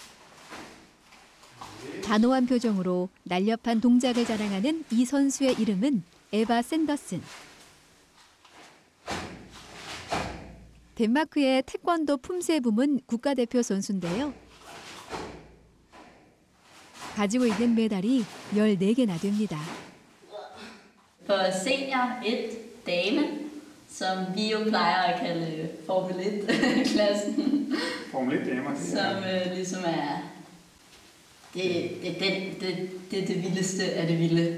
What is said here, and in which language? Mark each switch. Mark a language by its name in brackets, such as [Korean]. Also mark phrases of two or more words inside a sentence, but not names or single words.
[Korean] 단호한 표정으로 날렵한 동작을 자랑하는 이 선수의 이름은 에바 샌더슨. 덴마크의 태권도 품새 부문 국가대표 선수인데요. 가지고 있는 메달이 14개나 됩니다. [Danish] For senior 1 dame, som vi jo plejer at kalde Formel 1-klassen. Formel 1-damer. Som ligesom er det vildeste af det vilde.